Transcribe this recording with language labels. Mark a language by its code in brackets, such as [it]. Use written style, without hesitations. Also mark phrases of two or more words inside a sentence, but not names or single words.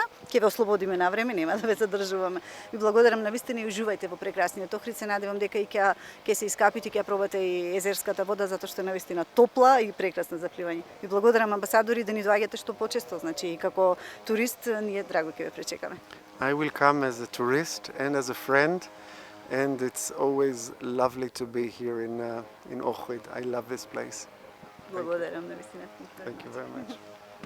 [mk] Ќе ве ослободиме на време, нема да ве задржуваме. Ви благодарам на вистина и уживајте во прекрасниот Охрид. Се надевам дека и ќе се искапите, ќе пробате и езерската вода, затоа што е навистина топла и прекрасна за пливање. Ви благодарам, амбасадори, да ни доаѓате што почесто, значи и како турист ние драго ќе ве пречекаме. [en] I will come as a tourist and as a friend, and it's always lovely to be here in Ohrid. I love this place. [mk] Благодарам на вистина. [en] Thank you very much.